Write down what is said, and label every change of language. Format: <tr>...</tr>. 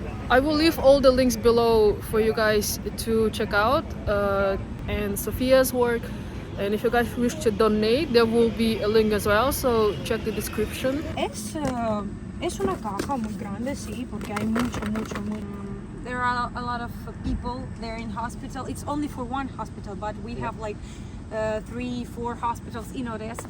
<en>I will leave all the links below for you guys to check out, and Sofia's work. And if you guys wish to donate, there will be a link as well, so check the description.</en> <es>Es una caja muy grande, sí, porque hay mucho.</es> <en>there are a lot of people there in hospital. It's only for one hospital, but we have like 3-4 hospitals in Odesa.</en>